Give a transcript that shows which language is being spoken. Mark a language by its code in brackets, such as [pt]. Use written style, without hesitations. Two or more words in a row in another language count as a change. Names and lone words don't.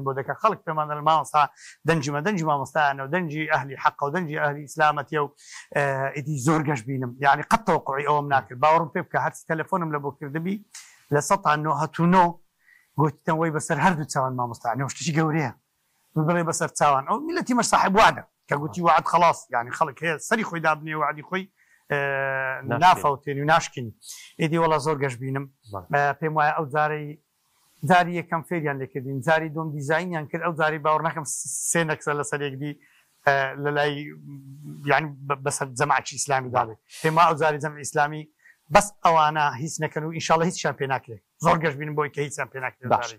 [ckb] بۆ دەکات خەڵک پێمان دەڵێن مامۆستا دەنجی مامۆستایانە و دەنجی ئەهلی حەق و دەنجی ئەهلی ئیسلامەتیە و ئێدی زۆر گەشت بینم یعنی قەت تەوەقوعی ئەوەم ناکرد باوەڕم پێ بکە هەرچی تەلەفۆنم لە بۆ کردبی لە 1970 گوتیتەوە وەی بەسەر هەردوو چاوان مامۆستا شتێکی گەورەیە بڵێ بەسەر چاوان ئەو میلەتی مەش صاحب وعدە کە گوتی [ar] وعد خلاص يعني [ckb] خەڵک هەیە سەری خۆی دابنێ وعدی خۆی نافەوتێنی و ناشکینی ئێدی وەڵا زۆر گەشت بینم پێم وایە ئەو جاری یەکەم فێریان لێکردین جاری دۆم دیزاینیان کرد ئەو جاری باوەڕ ناکەم سێ نەکسە لە سەرێکدی لە لای یعنی بەسەر جەماعەتی ئیسلامی دابێ پێم وایە ئەو جاری جەمع ئیسلامی بەس ئەوانە هیچ نەکەن و ئینشاڵڵا هیچیان پێ ناکرێت زۆر گەشت بینم بۆی کە هیچیان پێ ناکرێت